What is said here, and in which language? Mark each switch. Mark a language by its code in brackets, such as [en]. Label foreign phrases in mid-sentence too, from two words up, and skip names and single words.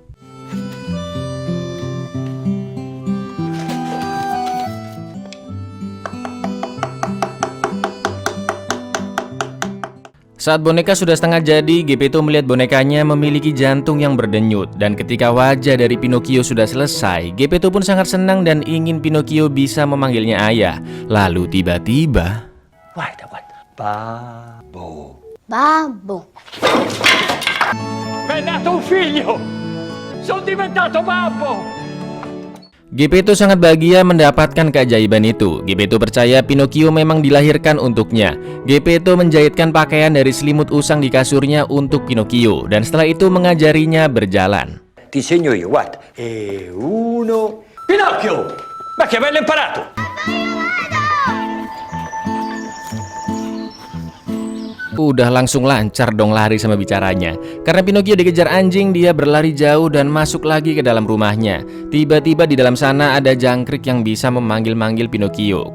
[id] Saat boneka sudah setengah jadi, Geppetto melihat bonekanya memiliki jantung yang berdenyut. Dan ketika wajah dari Pinocchio sudah selesai, Geppetto pun sangat senang dan ingin Pinocchio bisa memanggilnya ayah. Lalu tiba-tiba... [it] Guarda, guarda. Babbo. Babbo. Mi è nato un figlio! Sono diventato babbo! [id] Geppetto sangat bahagia mendapatkan keajaiban itu. Geppetto percaya Pinocchio memang dilahirkan untuknya. Geppetto menjahitkan pakaian dari selimut usang di kasurnya untuk Pinocchio dan setelah itu mengajarinya berjalan. [it] Ti segno io, guarda. E uno... Pinocchio! Ma che bello imparato! [id] Udah langsung lancar dong lari sama bicaranya. Karena Pinocchio dikejar anjing, dia berlari jauh dan masuk lagi ke dalam rumahnya. Tiba-tiba di dalam sana ada jangkrik yang bisa memanggil-manggil Pinocchio.